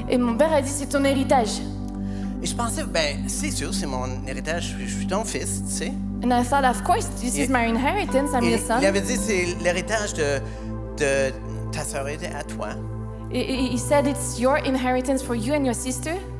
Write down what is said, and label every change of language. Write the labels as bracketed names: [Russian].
[French] Et mon père a dit, c'est ton héritage. Et je pensais, ben, c'est sûr, c'est mon héritage, je suis ton fils, tu sais. [English] And I thought, of course, this is my inheritance. I'm [French] Et [English] your son. [French] il avait dit, c'est l'héritage de ta sœur et à toi. [English] He said it's your inheritance for you and your sister.